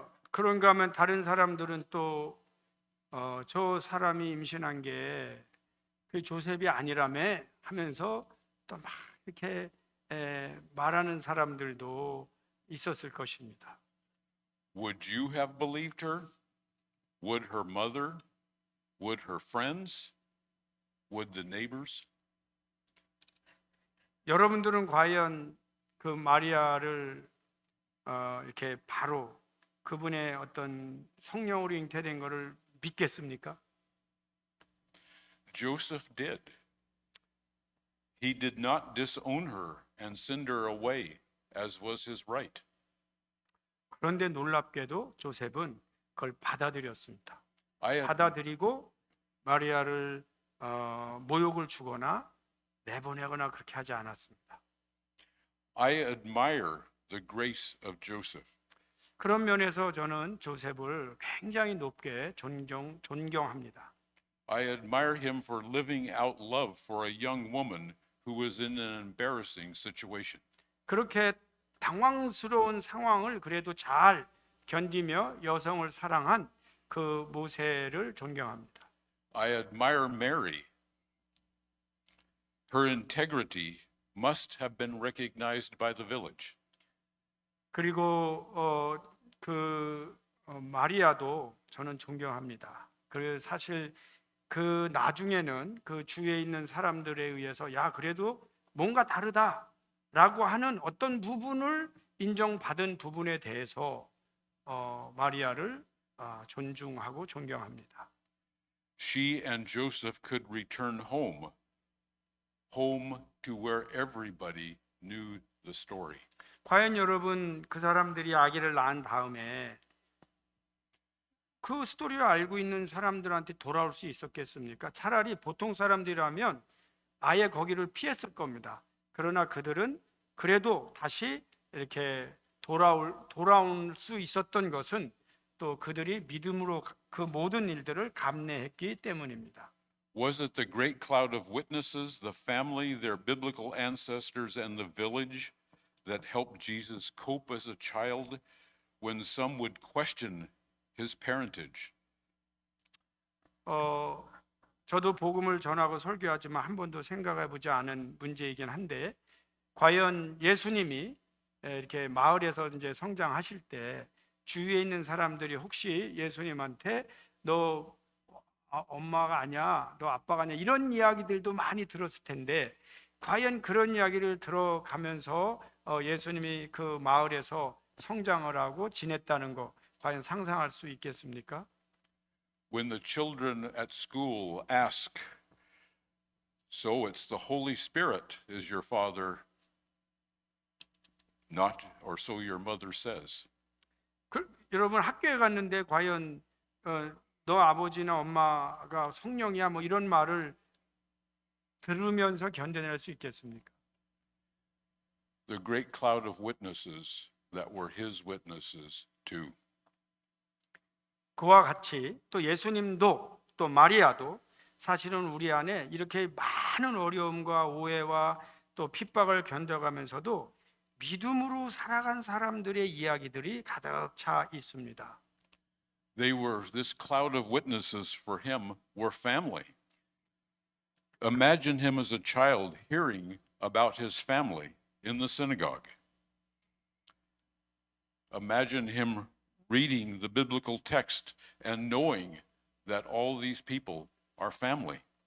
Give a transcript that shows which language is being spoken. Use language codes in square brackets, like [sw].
[ko] 그런가 하면 다른 사람들은 또 저 사람이 임신한 게 그 조셉이 아니라며 하면서 또 막 이렇게 말하는 사람들도 있었을 것입니다. [en] Would you have believed her? Would her mother? Would her friends? Would the neighbors? [ko] 여러분들은 과연 그 마리아를 이렇게 바로 그분의 어떤 성령으로 잉태된 것을 믿겠습니까? [en] Joseph did. He did not disown her and send her away, as was his right. [ko] 그런데 놀랍게도 조셉은 그걸 받아들였습니다. [en] I [ko] 받아들이고 마리아를 모욕을 주거나 내보내거나 그렇게 하지 않았습니다. [en] admire the grace of Joseph. [ko] 그런 면에서 저는 조셉을 굉장히 높게 존경합니다. [en] I admire him for living out love for a young woman who was in an embarrassing situation. [ko] 그렇게 당황스러운 상황을 그래도 잘 견디며 여성을 사랑한 그 모세를 존경합니다. [en] I admire Mary. Her integrity must have been recognized by the village. [ko] 그리고 마리아도 저는 존경합니다. 그 사실 그 나중에는 그 주위에 있는 사람들에 의해서 야 그래도 뭔가 다르다라고 하는 어떤 부분을 인정받은 부분에 대해서 마리아를 존중하고 존경합니다. [en] She and Joseph could return home to where everybody knew the story. [ko] 과연 여러분 그 사람들이 아기를 낳은 다음에 그 스토리를 알고 있는 사람들한테 돌아올 수 있었겠습니까? 차라리 보통 사람들이라면 아예 거기를 피했을 겁니다. 그러나 그들은 그래도 다시 이렇게 돌아올 수 있었던 것은 또 그들이 믿음으로 그 모든 일들을 감내했기 때문입니다. [en] Was it the great cloud of witnesses, the family, their biblical ancestors, and the village that helped Jesus cope as a child when some would question his parentage? [ko] 저도 복음을 전하고 설교하지만 한 번도 생각해 보지 않은 문제이긴 한데 과연 예수님이 이렇게 마을에서 이제 성장하실 때 주위에 있는 사람들이 혹시 예수님한테 너 엄마가 아니야, 너 아빠가 아니야 이런 이야기들도 많이 들었을 텐데 과연 그런 이야기를 들어가면서 예수님이 그 마을에서 성장을 하고 지냈다는 거 과연 상상할 수 있겠습니까? [en] When the children at school ask, "So it's the Holy Spirit is your father, not, or so your mother says." [ko] 여러분 학교에 갔는데 과연 너 아버지나 엄마가 성령이야 뭐 이런 말을 들으면서 견뎌낼 수 있겠습니까? [en] The great cloud of witnesses that were his witnesses too. [ko] 그와 같이 또 예수님도 또 마리아도 사실은 우리 안에 이렇게 많은 어려움과 오해와 또 핍박을 견뎌가면서도 믿음으로 살아간 사람들의 이야기들이 가득 차 있습니다. [en] This cloud of witnesses for him were family. Imagine him as a child hearing about his family in the synagogue. Imagine him reading the biblical text and knowing that all these people are family.